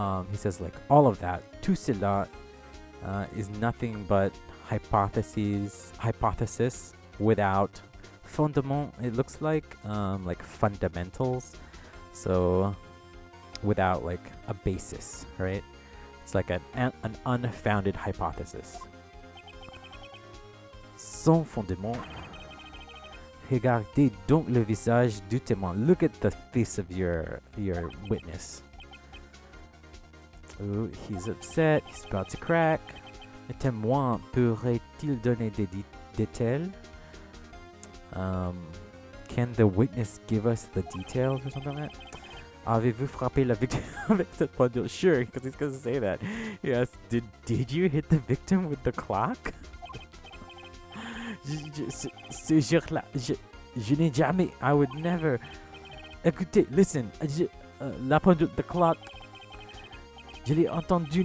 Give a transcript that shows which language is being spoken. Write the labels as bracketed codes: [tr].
[en] He says like all of that. [fr] Tout cela [en] is nothing but hypothesis without fondement. It looks like fundamentals. So without like a basis, right? It's like an unfounded hypothesis. [fr] Sans fondement. Regardez donc le visage du témoin. [en] Look at the face of your witness. Ooh, he's upset. He's about to crack. [fr] Le témoin pourrait-il donner des détails? [en] Can the witness give us the details or something like that? [fr] Avez-vous frappé la victime avec cette pendule? [en] Sure, because he's going to say that. Yes. Did you hit the victim with the clock? [fr] Ce jour-là, je n'ai jamais. [en] I would never. [fr] Écoutez, [en] listen. [fr] La pendule, [en] the clock. [fr] Je l'ai entendu.